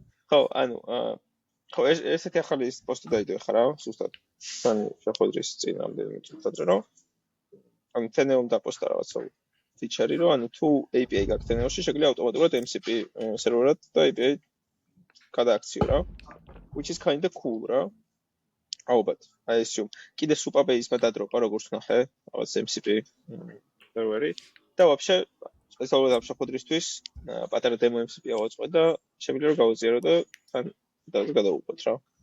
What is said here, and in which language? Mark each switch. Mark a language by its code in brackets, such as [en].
[ka] ხო, ანუ ხო ესეთი ახალი პოსტი დაიდო ხა რა, სუსტად. ანუ შეხვედრის წინამდე წუთადრე რომ ანუ თენეომ დაპოსტა რაღაცა ფიჩერი რომ ანუ თუ API გაქვს თენეოში შეგვიძლია ავტომატურად MCP სერვერად და API გადააქციო რა. [en] Which is kind of cool რა. ალბათ, I assume. [ka] კიდე Supabase-მა დადროპა როგორც ნახე, რაღაც MCP სერვერი და вообще სპეციალურად ამ შეხვედრისთვის პატარა demo MCP ავაწყე და შემიძლია რომ გავაზიარო და თან გადავუყოთ რა.